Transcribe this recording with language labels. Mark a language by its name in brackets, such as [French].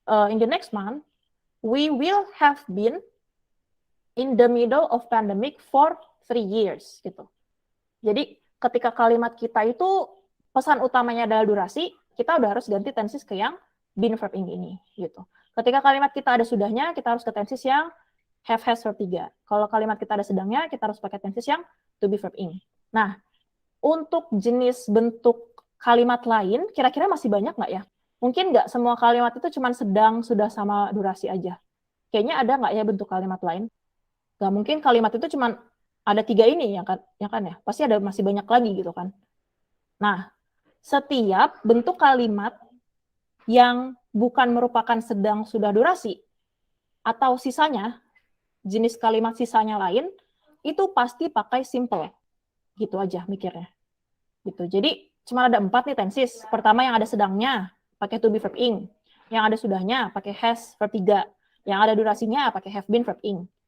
[English] In the next month, we will have been in the middle of pandemic for 3 years [Indonesian] gitu. Jadi ketika kalimat kita itu pesan utamanya adalah durasi, kita udah harus ganti tenses ke yang been verb ing ini gitu. Ketika kalimat kita ada sudahnya, kita harus ke tenses yang have, has, verb 3. Kalau kalimat kita ada sedangnya, kita harus pakai tenses yang to be verb ing. Nah, untuk jenis bentuk kalimat lain, kira-kira masih banyak nggak ya? Mungkin nggak semua kalimat itu cuma sedang, sudah, sama durasi aja. Kayaknya ada nggak ya bentuk kalimat lain? Nggak mungkin kalimat itu cuma ada 3 ini ya kan ya? Pasti ada masih banyak lagi gitu kan. Nah, setiap bentuk kalimat yang bukan merupakan sedang, sudah, durasi, atau sisanya, jenis kalimat sisanya lain, itu pasti pakai simple. Gitu aja mikirnya. Gitu. Jadi cuma ada 4 nih tenses. Pertama yang ada sedangnya pakai to be verb ing. Yang ada sudahnya pakai has verb 3. Yang ada durasinya pakai have been verb ing.